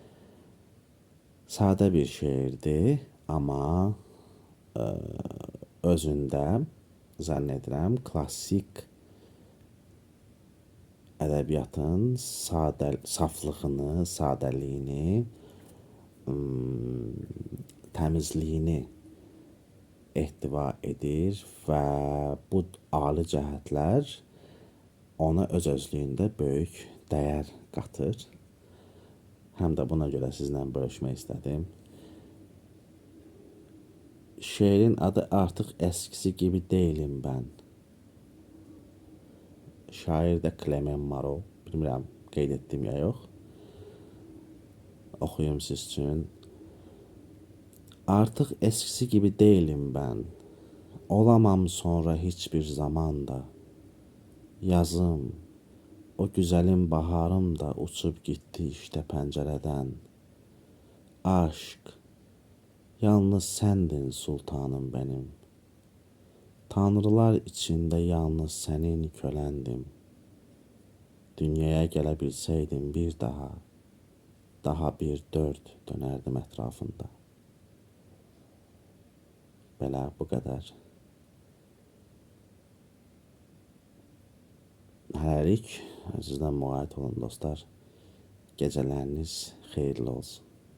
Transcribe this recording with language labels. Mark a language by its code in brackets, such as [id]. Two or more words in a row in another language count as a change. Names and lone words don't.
[az] Sadə bir şeirdir, amma özündə zənn edirəm klassik ədəbiyyatın saflığını, sadəliyini, təmizliyini ehtiva edir və bu ali cəhətlər ona öz özlüyündə böyük dəyər qatır. Həm də buna görə sizlə bölüşmək istədim. Şeirin adı artıq [tr] eskisi gibi değilim ben. [az] Şair də Clement Marot. Bilmirəm, qeyd etdim ya yox. Oxuyum siz üçün. [tr] Artık eskisi gibi değilim ben. Olamam sonra hiçbir zamanda. Yazım, o güzelim baharım da uçup gitti işte pencereden. Aşk, yalnız sendin sultanım benim. Tanrılar içinde yalnız senin kölendim. Dünyaya gelebilseydim bir daha bir dört dönerdim etrafında. [az] Belə bu qədər. Hələlik sizdən müğayət olun dostlar. Gecələriniz xeyirli olsun.